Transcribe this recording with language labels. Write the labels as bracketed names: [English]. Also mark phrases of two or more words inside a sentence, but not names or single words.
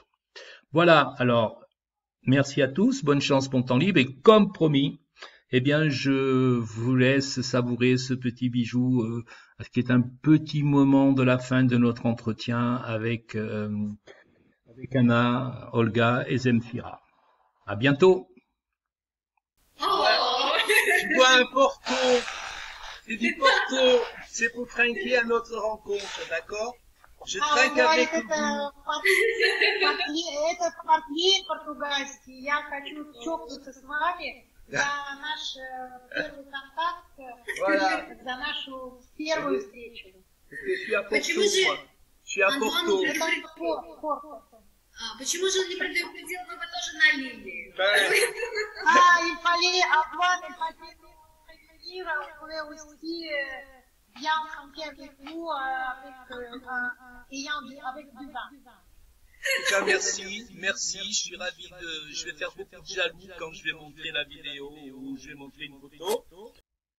[French] Voilà, alors, merci à tous, bonne chance, bon temps libre et comme promis, eh bien, je vous laisse savourer ce petit bijou, qui est un petit moment de la fin de notre entretien avec Anna, Olga et Zemfira. À bientôt. Tu bois un Porto. C'est du Porto. C'est pour trinquer à notre rencontre, d'accord? Je trinque avec vous. [Russian] Это портвейн португальский. Я хочу чокнуться с вами за наш первый контакт, за нашу первую встречу. [French] Je suis à Porto, moi. Je suis à Porto. [Russian] Почему же он не предупредил, но вы тоже налили? [French] Il fallait avoir une petite prévenir, on pouvait aussi bien trinquer avec vous avec du vin. En tout cas, merci, je suis ravi je vais faire beaucoup de jaloux quand je vais montrer la vidéo ou je vais montrer une photo.